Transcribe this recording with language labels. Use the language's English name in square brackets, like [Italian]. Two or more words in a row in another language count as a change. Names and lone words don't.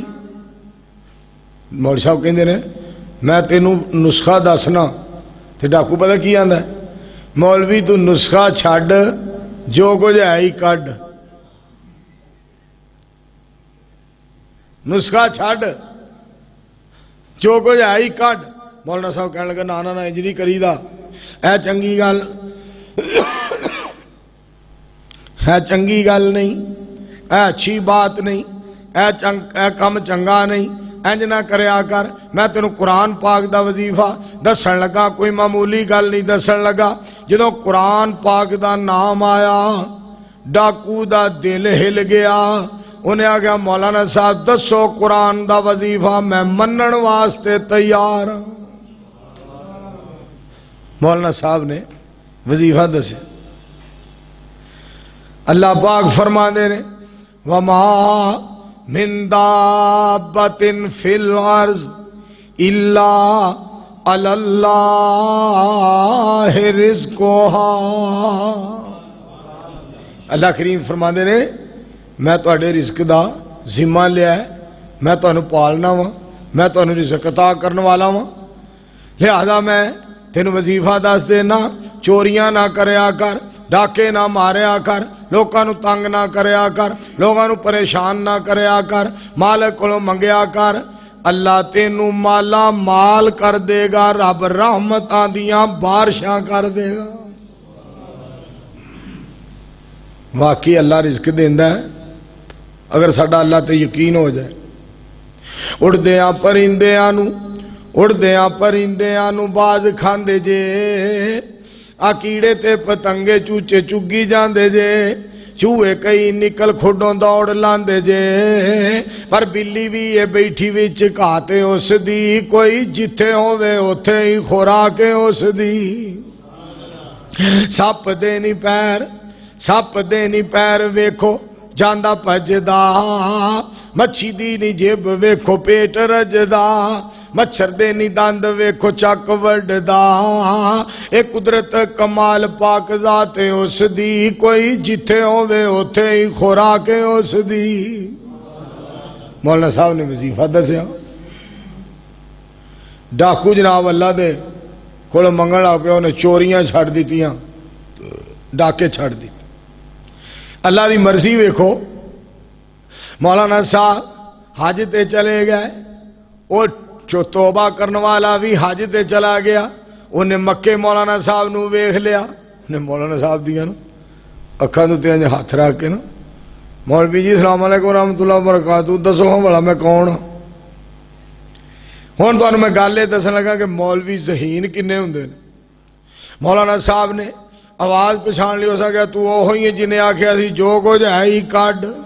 [Punjabi] مولوی صاحب کہندے نے میں تینوں نسخہ دسنا، تے ڈاکو پتہ کی آندا ہے؟ مولوی تو نسخہ چھڈ، جو کچھ ہے ہی کڈ. نسخہ چھڈ، جو کچھ ہے ہی کڈ. مولانا صاحب کہنے لگا نا نا نا انج نہیں کریدا، اے چنگی گل، اے چنگی گل نہیں، اے اچھی بات نہیں، اے کم چنگا نہیں، انج نہ کریا کر. میں تینوں قرآن پاک دا وظیفہ دسن لگا، کوئی معمولی گل نہیں دسن لگا. جدوں قرآن پاک دا نام آیا ڈاکو دا دل ہل گیا. انہیں آگیا مولانا صاحب دسو قرآن دا وظیفہ، میں منن واسطے تیار. مولانا صاحب نے وظیفہ دسے. اللہ پاک فرما دے رہے [Arabic] وما من دابۃ فی الارض الا علی اللہ رزقھا. [Punjabi] اللہ کریم فرما دے رہے میں تواڈے رزق دا ذمہ لیا ہے، میں تانوں پالنا وا، میں تانوں رزق عطا کرنے والا وا. لہذا میں تینوں وظیفہ دس دینا، چوریاں نہ کریا کر، ڈاکے نہ ماریا کر، لوکاں نو تنگ نہ کریا کر، لوگاں نو پریشان نہ کریا کر، مالک کولوں منگیا کر. اللہ تینوں مالا مال کر دے گا، رب رحمتاں دیاں بارشاں کر دے گا. واقعی اللہ رزق دیندا ہے اگر ساڈا اللہ تے یقین ہو جائے. اڑدیاں پرندیاں نو باز کھاندے جے، آ کیڑے تے پتنگے چوچے چگی جاندے جے، چوہے کئی نکل کھڈوں دوڑ لاندے جے، پر بلی بھی یہ بیٹھی وچ کھاتے اس دی، کوئی جتھے ہووے اوتھے ہی خوراک اس دی. سپ دے نہیں پیر ویکھو جاندا پجدا، مچھی دی نہیں جیب ویکھو پیٹ رجدا، مچھر دے نہیں دند ویکھو چک وڈدا. اے قدرت کمال پاک ذات اس دی، کوئی جتھے ہووے اوتھے ہی خوراک اس دی. مولانا صاحب نے وظیفہ دسیا. ڈاکو جناب اللہ دے کول منگن لگ پیا، انہیں چوریاں چھڑ دیتیاں، ڈاکے چھڑ دیتے. اللہ دی مرضی ویکھو. مولانا صاحب حج تے چلے گئے، وہ جو توبہ کرنے والا بھی حج تے چلا گیا. انہیں مکے مولانا صاحب نو ویکھ لیا، انہیں مولانا صاحب دیا نا اکھاں تے انج ہاتھ رکھ کے نا مولوی جی [Arabic] السلام علیکم ورحمۃ اللہ وبرکاتہ، [Punjabi] دسو ہاں بھلا میں کون ہوں. ہن تانوں میں گل یہ دسن لگا کہ مولوی ذہین کنے ہوندے نے. مولانا صاحب نے آواز پچھان لی، ہو سکیا تو وہی ہے جنہیں آخیا سی جو کچھ ہے ہی کڈ.